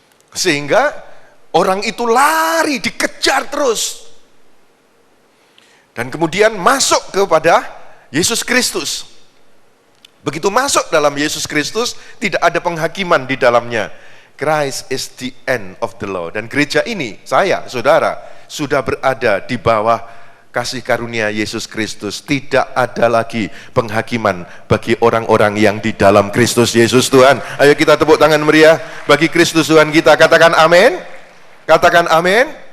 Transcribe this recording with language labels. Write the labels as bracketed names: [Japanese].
[Indonesian] Sehingga orang itu lari, dikejar terus. Dan kemudian masuk kepada Yesus Kristus. Begitu masuk dalam Yesus Kristus, tidak ada penghakiman di dalamnya. [English] Christ is the end of the law. [Indonesian] Dan gereja ini, saya, saudara, sudah berada di bawah kasih karunia Yesus Kristus. Tidak ada lagi penghakiman bagi orang-orang yang di dalam Kristus Yesus Tuhan. Ayo kita tepuk tangan meriah bagi Kristus Tuhan kita. Katakan amin. Katakan amin.